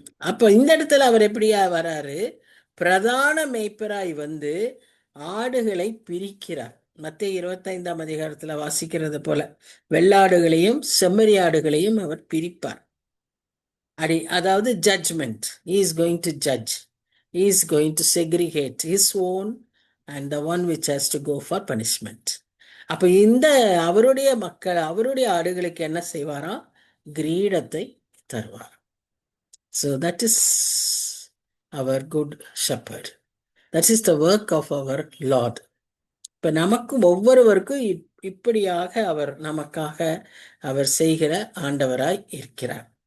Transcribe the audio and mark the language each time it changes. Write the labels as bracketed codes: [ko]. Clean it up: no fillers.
[ta] அப்ப இந்த இடத்துல அவர் எப்படியா வராரு? பிரதான மேய்ப்பராய் வந்து ஆடுகளை பிரிக்கிறார். மத்தேயு 25 வாசிக்கிறது போல வெள்ளாடுகளையும் செம்மறி ஆடுகளையும் அவர் பிரிப்பார். அதாவது judgement. [en] He is going to judge. He is going to segregate his own and the one which has to go for punishment. [ta] அப்ப இந்த அவருடைய மக்கள், அவருடைய ஆடுகளுக்கு என்ன செய்வாராம்? கிரீடத்தை தருவார். [en] So that is our good shepherd. That is the work of our Lord. [ta] இப்ப நமக்கும் ஒவ்வொருவருக்கும் இப்படியாக அவர் நமக்காக அவர் செய்கிற ஆண்டவராய் இருக்கிறார்.